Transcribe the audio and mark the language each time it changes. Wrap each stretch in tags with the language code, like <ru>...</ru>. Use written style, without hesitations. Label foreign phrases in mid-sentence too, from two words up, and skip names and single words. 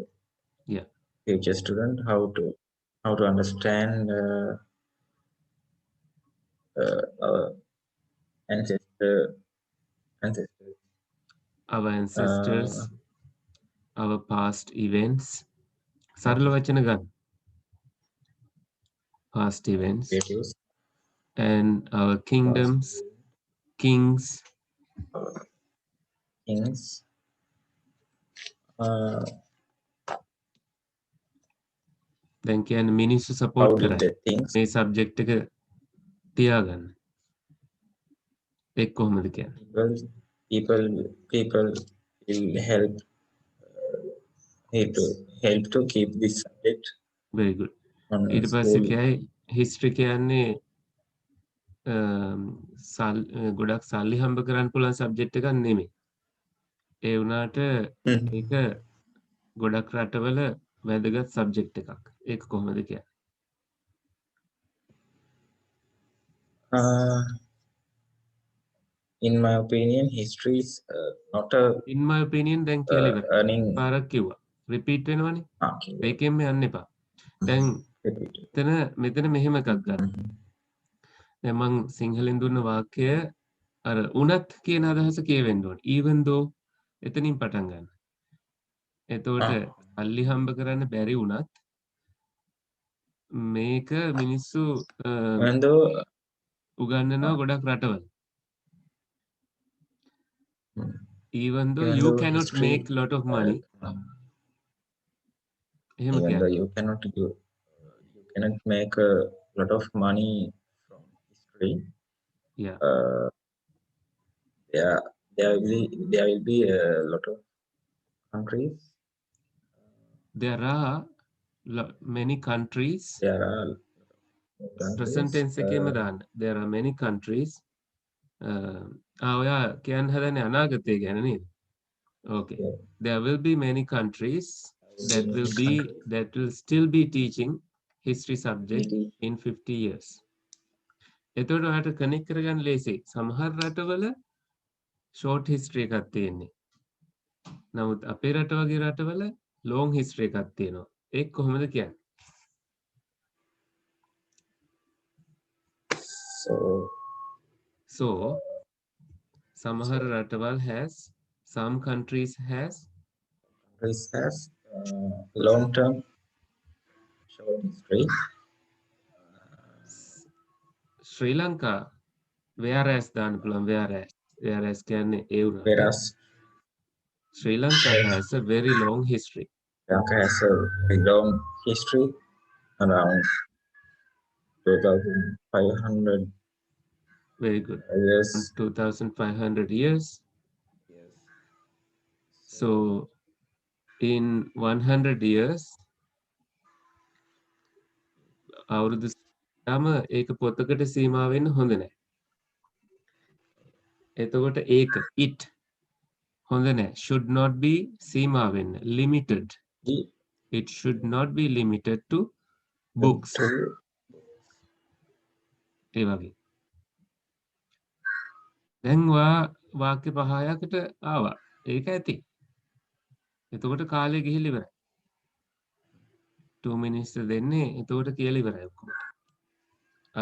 <en>Yeah, how to understand our ancestors. our Uh, ancestors, our past events.</en> <si>සරල</si> <en>past</en> <si>වචන ගන්න.</si> <en>Past events relatives, and our past kingdoms, kings. kings. Uh,</en> <si>දැන් කියන්නේ මිනිස්සු</si> <en>how</en> <si>සපෝට්</si> <en>did</en> <si>කරයි.</si> <en>the things</en> <si>මේ සබ්ජෙක්ට් එක තියාගන්න. ඒක කොහොමද කියන්නේ?</si> <en>people people will help to keep this subject very good. on</en> <si>ඊට පස්සේ</si> <en>school.</en> <si>කියයි history කියන්නේ ගොඩක් සල්ලි හම්බ කරන්න පුළුවන් සබ්ජෙක්ට් එකක් නෙමෙයි. ඒ වුණාට ඒක ගොඩක් රටවල වැදගත් සබ්ජෙක්ට් එකක්. ඒක කොහොමද කියන්නේ?</si> <en>Uh, in my opinion, history is not a in my opinion</en> <si>දැන් කියලා ඉවරයි.</si> <en>earning.</en> <si>පාරක් කිව්වා. repeat වෙනවනේ.</si> <en>Okay,</en> <si>ඒකෙන්ම යන්න එපා. දැන්</si> <en>repeat.</en> <si>මෙතන මෙහෙම එකක් ගන්න. දැන් මං සිංහලෙන් දුන්න වාක්‍යය අර උනත් කියන අදහස කියවෙන්න ඕනේ.</si> <en>even though</en> <si>එතනින් පටන් ගන්න. එතකොට සල්ලි හම්බ කරන්න බැරි වුණත් මේක මිනිස්සු</si> <en>Even though</en> <si>උගන්වනවා ගොඩක් රටවල.</si> <en>even though even you though cannot history make lot of money. එහෙම even though</en> <si>කියන්න.</si> <en>you cannot make a lot of money from history. Yeah. There there will be a lot of countries. There are many countries. There are present countries.</en> <si>tense එකේම දාන්න.</si> <en>There are many countries.</en> <si>ඔයා කියන්න හදන්නේ අනාගතය ගැන නේද?</si> <en>Okay. Yeah, There will be many countries that will be countries. that will still be teaching history subject Maybe in 50 years.</en> <si>එතකොට ඔයාලට කනෙක්ට් කරගන්න ලේසියි. සමහර රටවල</si> <en>short history</en> <si>එකක් තියෙන්නේ. නමුත් අපේ රට වගේ රටවල</si> <en>long history</en> <si>එකක් තියෙනවා. ඒක කොහොමද කියන්නේ? So සමහර රටවල් has,</si> <en>some countries has countries has long term short history.</en> <si>Sri Lanka whereas දාන්න පුළුවන් whereas කියන්නේ ඒ වුණාට</si> <en>Whereas Sri Lanka has a very long history. Sri Lanka has a very long history, around 2,500 Very good. years. 2,500 years. Yes. So in 100 years</en> <si>අවුරුදු යාම ඒක පොතකට සීමා වෙන්න හොඳ නැහැ. එතකොට ඒක it හොඳ නැහැ.</si> <en>should not be</en> <si>සීමා වෙන්න</si> <en>limited. It should not be limited to books.</en> <si>ඒ වගේ. දැන් වාක්‍ය 5කට ආවා. ඒක ඇති. එතකොට කාලය ගිහිල්ලා ඉවරයි. 2 minutes දෙන්නේ එතකොට කියලා ඉවරයි ඔක්කොම.</si>